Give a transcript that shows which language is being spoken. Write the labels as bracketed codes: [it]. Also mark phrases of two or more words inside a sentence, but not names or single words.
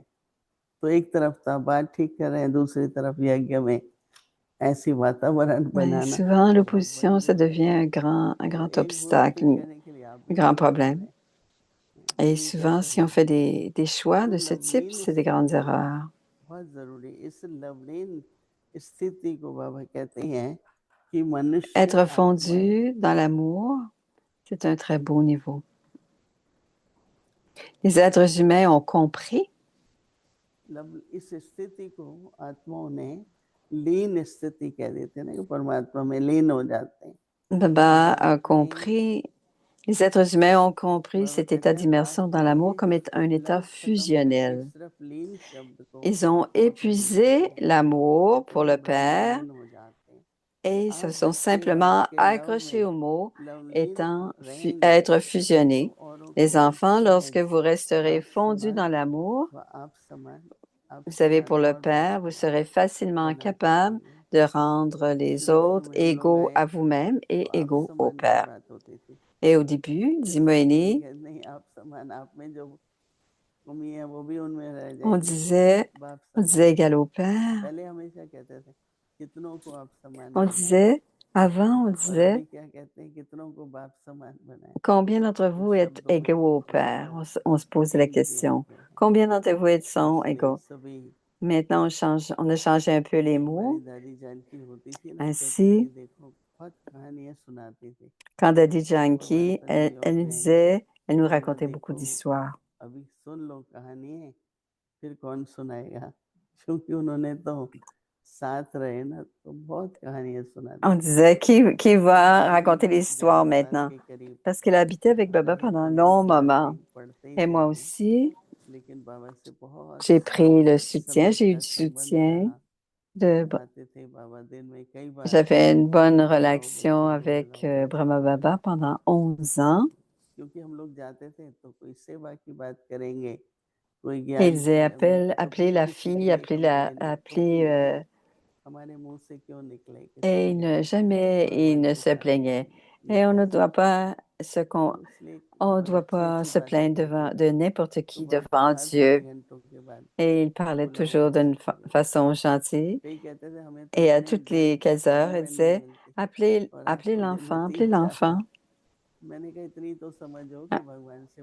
[hi] तो एक तरफ तो आप बात ठीक कर रहे हैं, दूसरी तरफ यज्ञ में ऐसी वातावरण [fr] Mais [hi] बनाना [fr] souvent, [hi] बहुत बड़ी [fr] l'opposition, ça [hi] विधि [fr] devient [hi] है। [fr] un [hi] तो [fr] grand [hi] एक भूल [fr] obstacle, [hi] ठीक करने के लिए आप [fr] un [hi] भी [fr] grand [hi] कोशिश [fr] problème. [hi] करें [fr] Et [hi] कि ये [fr] souvent, [hi] कैसे [fr] si [hi] हो [fr] on fait [hi] सकता है। [fr] des choix [hi] तो [fr] de ce type, [hi] लवलीन [fr] c'est des grandes [hi] स्थिति [fr] erreurs. [hi] बहुत जरूरी। इस लवलीन स्थिति को बाबा कहते हैं कि मनुष्य [fr] Être [hi] आत्माएं, [fr] fondu dans l'amour, c'est un très beau niveau. Les êtres humains ont compris. [hi] इस स्थिति को आत्माओं ने लीन स्थिति कह देते हैं ना, कि परमात्मा में लीन हो जाते हैं। [fr] Baba [hi] बाबा [fr] a [hi] कहते हैं, [fr] compris, les êtres humains ont compris [hi] बाबा [fr] cet état [hi] कहते हैं बात [fr] d'immersion dans l'amour [hi] ये [fr] comme un état [hi] लव खत्म करके [fr] fusionnel. [hi] सिर्फ लीन शब्द को [fr] Ils ont [hi] पकड़ने लगते [fr] épuisé [hi] हैं, [fr] l'amour [hi] कहते [fr] pour [hi] हैं [fr] le [hi] ब्रह्म [fr] Père [hi] लीन हो जाते हैं। [fr] et ils se [hi] आप [fr] sont [hi] बच्चे बन [fr] simplement [hi] के लव [fr] accrochés [hi] में [fr] au mot [hi] लवलीन [fr] étant [hi] रहेंगे [fr] être [hi] तो [fr] fusionnés. [hi] औरों को [fr] Les enfants, lorsque [hi] सहज [fr] vous resterez [hi] बाप [fr] fondus [hi] समान [fr] dans l'amour, [hi] व आप समान, आप [fr] vous savez, [hi] समान [fr] pour le [hi] और बाप [fr] Père, vous [hi] समान [fr] serez facilement [hi] बना [fr] capable [hi] सकेंगे। [fr] de rendre les [hi] शुरू शुरू [fr] autres [hi] में हम लोग [fr] égaux [hi] आए [fr] à vous-même [hi] तो [fr] et [hi] आप [fr] égaux au [hi] समान की [fr] Père. [hi] बात होती थी, [fr] Et au début, dit [hi] फिर बाबा जी [fr] Moïni, [hi] कहते नहीं, आप समान, आप में जो कमी है वो भी उनमें रह [fr] on [hi] जाएगी, [fr] disait, [hi] बाप [fr] on [hi] समान [fr] disait [hi] हो [fr] égal au [hi] जाएंगे। [fr] Père. [hi] पहले हमेशा कहते थे कितनों को आप समान [fr] On [hi] बनाए, [fr] disait, avant, on [hi] और [fr] disait, [hi] अभी क्या कहते हैं, कितनों को बाप समान बनाए। [fr] combien d'entre [hi] तो [fr] vous êtes [hi] शब्दों में [fr] égaux au [hi] थोड़ा [fr] Père? [hi] सा [fr] On se posait la [hi] चेंज भी आ [fr] question. [hi] गया है, [fr] Combien d'entre vous sont [hi] इसलिए [fr] égaux? [hi] सभी। [fr] Maintenant, on a changé un peu les [hi] हमारी [fr] mots. [hi] दादी जानकी होती थी ना, कहती थी [fr] Ainsi, [hi] देखो बहुत कहानियां सुनाती थी, [fr] quand Daddy [hi] वो बात [fr] Janki, [hi] तो कभी [fr] elle [hi] और [fr] nous [hi] कहेंगे। [fr] disait, elle nous [hi] बोला [fr] racontait beaucoup [hi] देखो [fr] d'histoires. [hi] अभी सुन लो कहानी है, फिर कौन सुनाएगा, क्योंकि उन्होंने तो साथ रहे ना, तो बहुत कहानियां [fr] On [hi] सुनाती थी। [fr] disait, qui va [hi] दादी जी [fr] raconter les histoires [hi] 11 साल [fr] maintenant? [hi] के करीब [fr] Parce qu'elle habitait avec Baba [hi] हमारे [fr] pendant un [hi] पंडित [fr] long [hi] जी [fr] moment. [hi] आके पढ़ते ही [fr] Et [hi] थे [fr] moi [hi] वो, [fr] aussi, [hi] लेकिन बाबा से बहुत [fr] j'ai pris le soutien, [hi] समय [fr] j'ai eu [hi] का [fr] du [hi] संबंध [fr] soutien [hi] रहा। [fr] de, [hi] हम आते थे, बाबा दिन में कई बार [fr] j'avais une bonne [hi] मिलाओ [fr] relation [hi] बच्चे को, [fr] avec [hi] मिलाओ बच्चे [fr] Brahma [hi] को, [fr] Baba pendant 11 ans. [hi] क्योंकि हम लोग जाते थे तो कोई सेवा की बात करेंगे, कोई [fr] Et [hi] ज्ञान [fr] il disait, [hi] कभी [fr] appelez la [hi] किसी [fr] fille, [hi] के लिए हम ले लें तो भी [fr] appelez, [hi] नहीं, हमारे मुंह से क्यों निकले किसी [fr] et [hi] के लिए, [fr] jamais il [hi] भगवान [fr] ne [hi] के [fr] se [hi] साथ [fr] plaignait. [hi] ये [fr] Et on ne doit [hi] कहते थे। [fr] pas [hi] तो इसलिए [fr] on ne [hi] बड़ी [fr] doit [hi] अच्छी [fr] pas [hi] अच्छी [fr] se [hi] बातें [fr] plaindre [hi] कहते [fr] de [hi] थे। [fr] n'importe [hi] तो [fr] qui [hi] बात [fr] devant [hi] हर थोड़े [fr] Dieu. [hi] घंटों के बाद [fr] Et il parlait [hi] बुलाओ [fr] toujours [hi] बच्चे [fr] d'une [hi] को, बुलाओ। [fr] façon gentille. [hi] कई कहते थे हमें तो [fr] Et à [hi] इतने [fr] toutes les 15 heures, il [hi] अपॉइंटमेंट नहीं [fr] disait, [hi] मिलती, और [fr] appelez [hi] आपको दिन में [fr] l'enfant, appelez [hi] 3-4 [fr] l'enfant. [hi] मैंने कहा इतनी तो समझो कि भगवान से